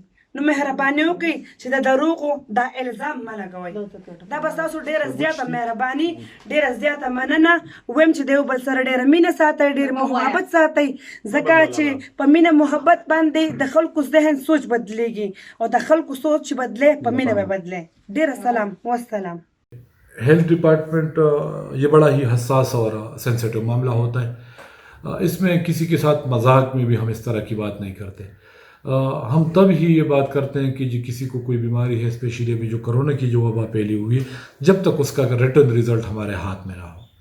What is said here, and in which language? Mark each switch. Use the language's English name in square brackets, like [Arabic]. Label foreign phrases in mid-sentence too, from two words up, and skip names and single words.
[Pashto] نو مهرباني وکړئ چې د دروغو دا الزام مه لګوئ دا به ستاسو ډېره زیاته مهرباني ډېره زیاته مننه وایم چې د یو بل سره ډېره مینه ساتئ ډېر محبت ساتئ ځکه چې په مینه محبت باندې د خلکو ذهن سوچ بدلیږي او د خلکو سوچ چې بدلی په مینه به بدلی. ډېره سلام والسلام. [English] health department [Hindi] ये बड़ा ही हसास और सेंसिटिव मामला होता है. इसमें किसी के साथ मजाक में भी हम इस तरह की बात नहीं करते. हम तब ही ये बात करते हैं कि जी किसी को कोई बीमारी है स्पेशली अभी जो कोरोना की जो वबा फैली हुई है जब तक उसका [English] return result [Hindi] हमारे हाथ में ना हो.